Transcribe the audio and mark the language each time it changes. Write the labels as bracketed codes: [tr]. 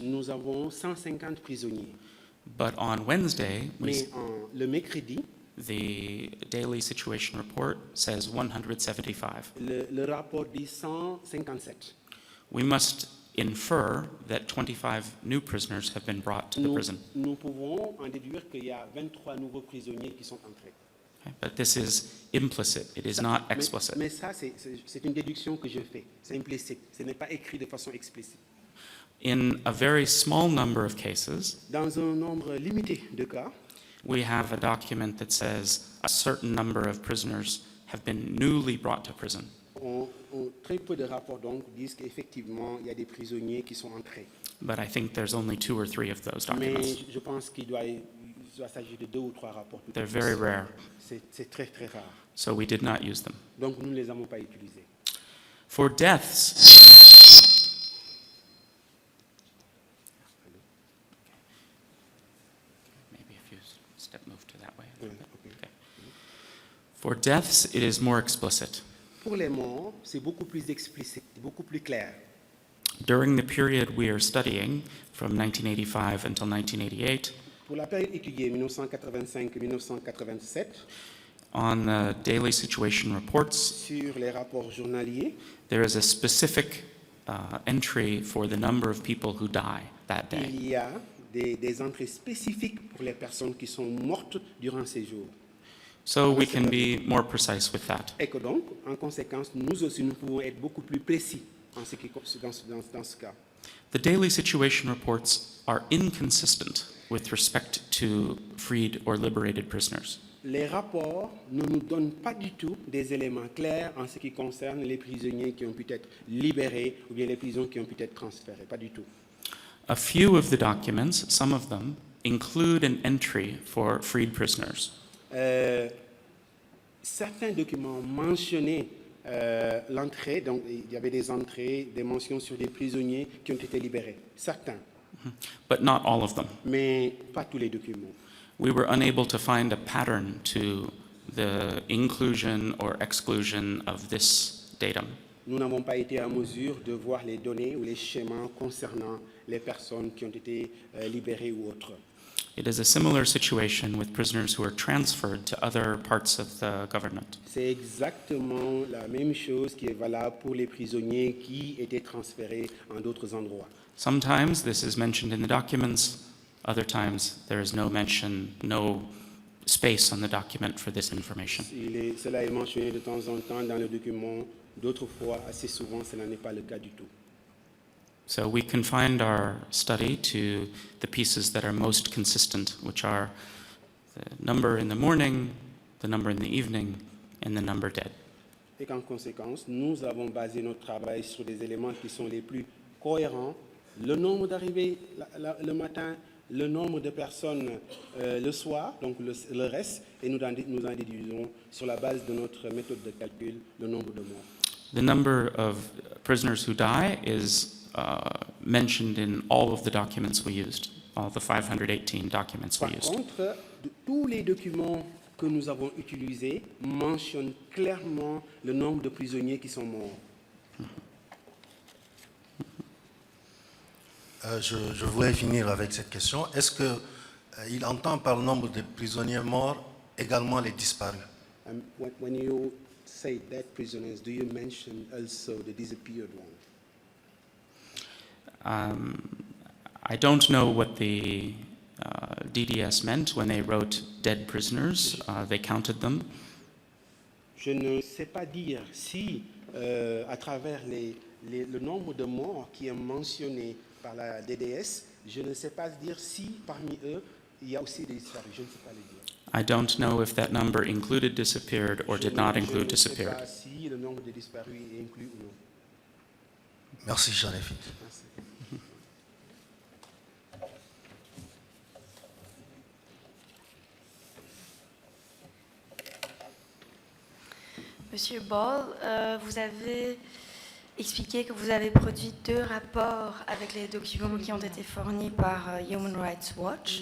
[fr] nous avons 150 prisonniers. [en] but on Wednesday, [fr] Mais le mercredi, [en] the daily situation report says 175. [fr] le rapport dit 157. [en] We must infer that 25 new prisoners have been brought to the prison. [fr] Nous pouvons en déduire qu'il y a 23 nouveaux prisonniers qui sont entrés. [en] Okay? But this is implicit, it is not explicit. [fr] Mais ça, c'est une déduction que je fais. C'est implicite. Ce n'est pas écrit de façon explicite. [en] In a very small number of cases, [fr] Dans un nombre limité de cas, [en] we have a document that says a certain number of prisoners have been newly brought to prison. [fr] très peu de rapports donc disent qu'effectivement, il y a des prisonniers qui sont entrés. [en] But I think there's only 2 or 3 of those [fr] Mais [en] documents. [fr] je pense qu'il doit s'agir de 2 ou 3 rapports. tout [en] They're [fr] au plus. [en] very rare, [fr] C'est très très rare. [en] so we did not use them. [fr] Donc nous ne les avons pas utilisés. [en] For deaths, maybe if you move to that way. a little bit. Okay. For deaths, it is more explicit. [fr] Pour les morts, c'est beaucoup plus explicite, beaucoup plus clair. [en] During the period we are studying, from 1985 until 1988, [fr] Pour la période étudiée 1985-1987, [en] on the daily situation reports, [fr] sur les rapports journaliers, [en] there is a specific entry for the number of people who die that day. [fr] il y a des entrées spécifiques pour les personnes qui sont mortes durant ces jours. [en] So we can be more precise with that. [fr] Et que donc, en conséquence, nous aussi, nous pouvons être beaucoup plus précis en ce qui, dans ce cas. [en] The daily situation reports are inconsistent with respect to freed or liberated prisoners. [fr] Les rapports ne nous donnent pas du tout des éléments clairs en ce qui concerne les prisonniers qui ont pu être libérés ou bien les prisons qui ont pu être transférées. Pas du tout. [en] A few of the documents, some of them, include an entry for freed prisoners. [fr] Certains documents mentionnaient l'entrée, donc il y avait des entrées, des mentions sur des prisonniers qui ont été libérés. Certains, [en] But not all of them. [fr] mais pas tous les documents. [en] We were unable to find a pattern to the inclusion or exclusion of this datum. [fr] Nous n'avons pas été en mesure de voir les données ou les schémas concernant les personnes qui ont été libérées ou autres. [en] It is a similar situation with prisoners who are transferred to other parts of the government. [fr] C'est exactement la même chose qui est valable pour les prisonniers qui étaient transférés en d'autres endroits. [en] Sometimes this is mentioned in the documents, other times there is no mention, no space on the document for this information. [fr] Cela est mentionné de temps en temps dans le document, d'autres fois, assez souvent, cela n'est pas le cas du tout. [en] So we confined our study to the pieces that are most consistent, which are the number in the morning, the number in the evening, and the number dead. [fr] Et qu'en conséquence, nous avons basé notre travail sur des éléments qui sont les plus cohérents, le nombre d'arrivées le matin, le nombre de personnes le soir, donc le reste, et nous en déduisons sur la base de notre méthode de calcul le nombre de morts. [en] The number of prisoners who die is mentioned in all of the documents we used, all the 518 documents we [fr] Par [en] used. [fr] contre, tous les documents que nous avons utilisés mentionnent clairement le nombre de prisonniers qui sont morts. Je voulais finir avec cette question. Est-ce qu'il entend par le nombre de prisonniers morts également les disparus? [en] When you say dead prisoners, do you mention also the disappeared ones? I don't know what the DDS meant when they wrote dead prisoners. They counted them. [fr] Je ne sais pas dire si, à travers le nombre de morts qui est mentionné par la DDS, je ne sais pas dire si parmi eux, il y a aussi des disparus. Je ne sais pas le dire. [en] I don't know if that number included disappeared or did not include [fr] Je ne sais [en] disappeared. [fr] pas si le nombre de disparus est inclus ou non. Merci, j'en ai fini. Merci. Monsieur Ball, vous avez expliqué que vous avez produit 2 rapports avec les documents qui ont été fournis par Human Rights Watch.